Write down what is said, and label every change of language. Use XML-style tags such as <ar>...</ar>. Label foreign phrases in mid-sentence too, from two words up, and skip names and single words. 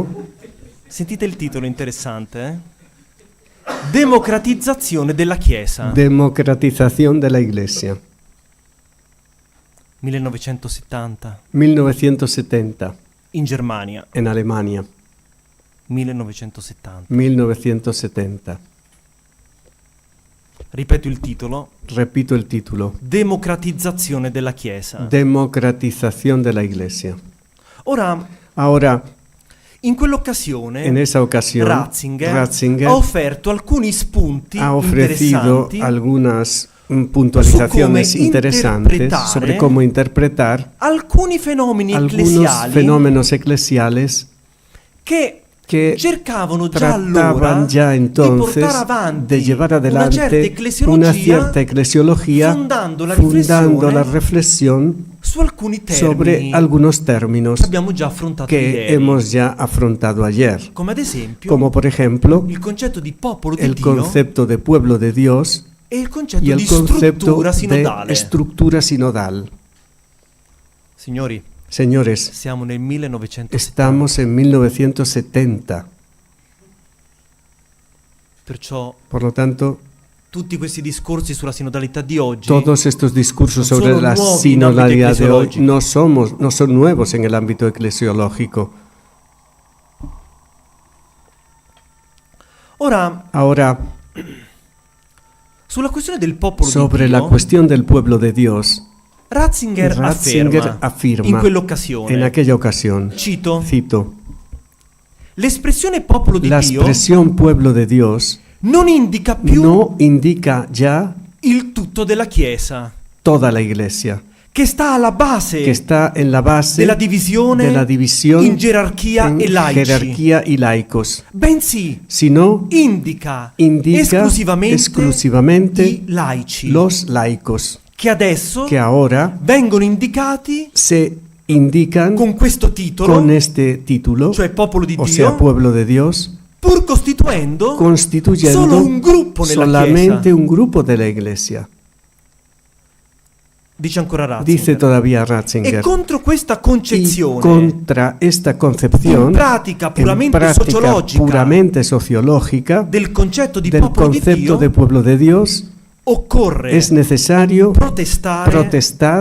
<it>sentite il titolo interessante, Democratizzazione della Chiesa,</it> <es>Democratización de la Iglesia,</es> <it>1970,</it> <es>1970,</es> <it>in Germania,</it> <es>en Alemania,</es> <it>1970.</it> <es>1970.</es> <it>Ripeto il titolo,</it> <es>Repito el título,</es> <it>Democratizzazione della Chiesa.</it> <es>Democratización de la Iglesia.</es> <it>Ora,</it> <es>Ahora,</es> <it>in quell'occasione,</it> <es>en esa ocasión,</es> <it>Ratzinger</it> <es>Ratzinger</es> <it>ha offerto alcuni spunti</it> <es>ha ofrecido</es> <it>interessanti</it> <es>algunas puntualizaciones</es> <it>su come</it> <es>interesantes</es> <it>interpretare</it> <es>sobre cómo interpretar</es> <it>alcuni fenomeni</it> <es>algunos</es> <it>ecclesiali</it> <es>fenómenos eclesiales</es> <it>che</it> <es>que</es> <it>cercavano già allora</it> <es>trataban ya</es> <it>di</it> <es>entonces</es> <it>portare avanti</it> <es>de llevar</es> <it>una certa</it> <es>adelante una cierta eclesiología,</es> <it>fondando la</it> <es>fundando la</es> <it>riflessione</it> <es>reflexión</es> <it>su alcuni</it> <es>sobre</es> <it>termini</it> <es>algunos términos</es> <it>che abbiamo già affrontato</it> <es>que</es> <it>ieri,</it> <es>hemos ya afrontado ayer,</es> <it>come ad esempio</it> <es>como por ejemplo</es> <it>il concetto di popolo di</it> <es>el</es> <it>Dio</it> <es>concepto de pueblo de Dios</es> <it>e il concetto</it> <es>y el</es> <it>di</it> <es>concepto</es> <it>struttura</it> <es>de</es> <it>sinodale.</it> <es>estructura sinodal.</es> <it>Signori,</it> <es>Señores,</es> <it>siamo nel 1970,</it> <es>estamos en 1970,</es> <it>perciò</it> <es>por lo tanto,</es> <it>tutti questi discorsi sulla sinodalità di oggi</it> <es>todos estos discursos</es> <it>non</it> <es>sobre</es> <it>sono</it> <es>la</es> <it>nuovi in ambito</it> <es>sinodalidad de hoy</es> <it>eclesiologico.</it> <es>no son nuevos en el ámbito eclesiológico.</es> <it>Ora,</it> <es>Ahora,</es> <it>sulla questione del popolo</it> <es>sobre</es> <it>di</it> <es>la</es> <it>Dio,</it> <es>cuestión del pueblo de Dios,</es> <it>Ratzinger</it> <es>Ratzinger</es> <it>afferma in</it> <es>afirma</es> <it>quell'occasione,</it> <es>en aquella ocasión,</es> <it>cito,</it> <es>cito,</es> <it>l'espressione popolo di</it> <es>la</es> <it>Dio</it> <es>expresión pueblo de Dios</es> <it>non indica più</it> <es>no indica ya</es> <it>il tutto della Chiesa,</it> <es>toda la iglesia,</es> <it>che sta alla base</it> <es>que está en la base</es> <it>della divisione</it> <es>de la división</es> <it>in gerarchia</it> <es>en</es> <it>e laici,</it> <es>jerarquía y laicos,</es> <it>bensì</it> <es>sino</es> <it>indica</it> <es>exclusivamente</es> <it>i laici,</it> <es>los laicos,</es> <it>che adesso</it> <es>que ahora</es> <it>vengono indicati</it> <es>se indican</es> <it>con questo titolo,</it> <es>con este título,</es> <it>cioè popolo di</it> <es>o</es> <it>Dio,</it> <es>sea, pueblo de Dios,</es> <it>pur costituendo</it> <es>constituyendo</es> <it>solo un gruppo nella</it> <es>solamente</es> <it>Chiesa.</it> <es>un grupo de la iglesia.</es> <it>Dice ancora</it> <es>Dice</es> <it>Ratzinger.</it> <es>todavía</es> <it>E</it> <es>Ratzinger.</es> <it>contro questa</it> <es>Y</es> <it>concezione</it> <es>contra esta concepción,</es> <it>in pratica puramente</it> <es>en práctica</es> <it>sociologica</it> <es>puramente sociológica,</es> <it>del concetto di</it> <es>del</es> <it>popolo di</it> <es>concepto</es> <it>Dio,</it> <es>de pueblo de Dios,</es> <it>occorre</it> <es>es necesario protestar</es>